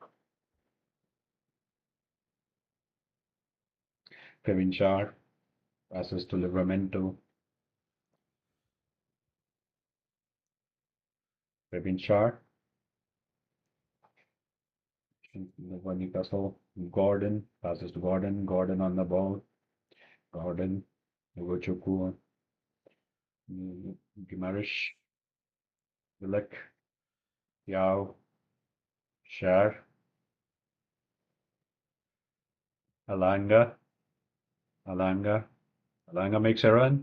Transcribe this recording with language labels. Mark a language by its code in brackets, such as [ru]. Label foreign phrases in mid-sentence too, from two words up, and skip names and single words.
[en] Kevin Shah passes to Livramento. Kevin Shah, Newcastle. Gordon passes to Gordon. Gordon on the ball. Gordon. Ogochukwu. Gimarish. Willock. Yao. Shah. Alanga. Alanga. Alanga makes a run.